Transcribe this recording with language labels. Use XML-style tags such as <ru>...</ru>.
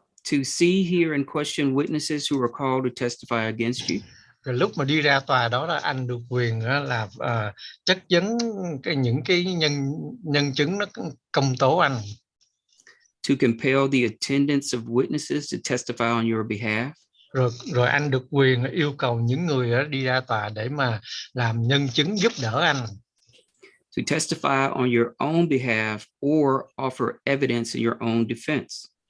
<en>To see, hear and question witnesses who are called to testify against you.</en> <vi>Rồi lúc mà đi ra tòa đó là anh được quyền là chất vấn những cái nhân chứng nó công tố anh.</vi> <en>To compel the attendance of witnesses to testify on your behalf.</en> <vi>Rồi anh được quyền yêu cầu những người đi ra tòa để mà làm nhân chứng giúp đỡ anh.</vi> <en>To testify on your own behalf or offer evidence in your own defense.</en>